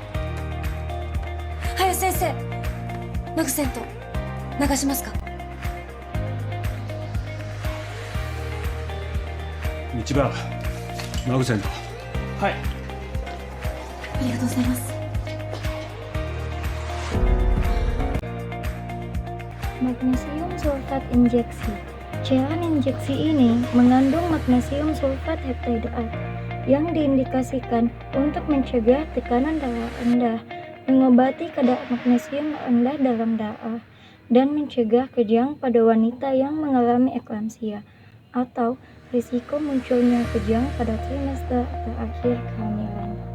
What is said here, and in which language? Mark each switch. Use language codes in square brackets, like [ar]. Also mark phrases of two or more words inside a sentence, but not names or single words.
[ja] 林先生、マグセント流しますか。道場マグセント。はい。ありがとうございます。 [id] Magnesium sulfat injeksi. Cairan injeksi ini mengandung magnesium sulfat heptadeat yang diindikasikan untuk mencegah tekanan darah rendah, mengobati kadar magnesium rendah dalam darah, dan mencegah kejang pada wanita yang mengalami eklamsia atau risiko munculnya kejang pada trimester terakhir kehamilan.